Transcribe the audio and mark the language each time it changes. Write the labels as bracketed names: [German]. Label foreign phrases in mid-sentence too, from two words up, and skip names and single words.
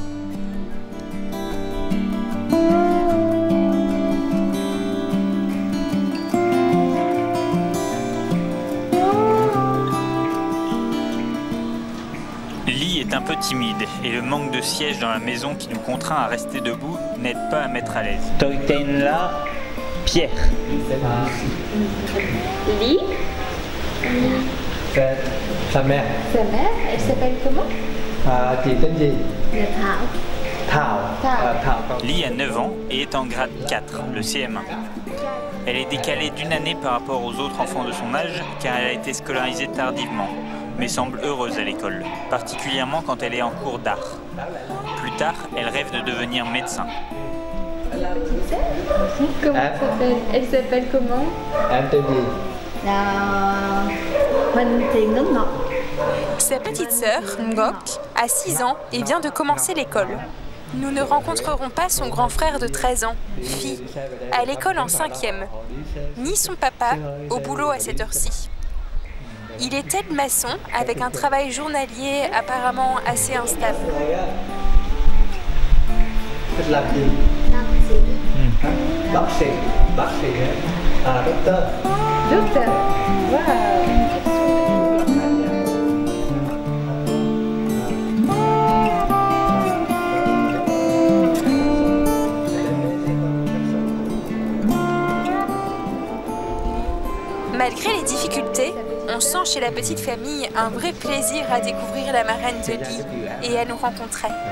[French] Lee est un peu timide et le manque de sièges dans la maison qui nous contraint à rester debout n'aide pas à mettre à l'aise. Toi là, Pierre. Lee? Sa mère. Sa mère, elle s'appelle comment? [Vietnamese] Chị tên gì? Thảo. Thảo. [French] Lee a 9 ans et est en grade 4, le CM1. Elle est décalée d'une année par rapport aux autres enfants de son âge car elle a été scolarisée tardivement, mais semble heureuse à l'école, particulièrement quand elle est en cours d'art. Plus tard, elle rêve de devenir médecin. Comment elle s'appelle comment? [Vietnamese] Em tên gì? [French] Sa petite sœur, Ngok, a 6 ans et vient de commencer l'école. Nous ne rencontrerons pas son grand frère de 13 ans, Phi, à l'école en 5e, ni son papa, au boulot à cette heure-ci. Il est aide-maçon avec un travail journalier apparemment assez instable. [Vietnamese] Làm gì? Bác sĩ. Bác sĩ. [French] Docteur. Docteur. Wow. Malgré les difficultés, on sent chez la petite famille un vrai plaisir à découvrir la marraine de Lee et à nous rencontrer.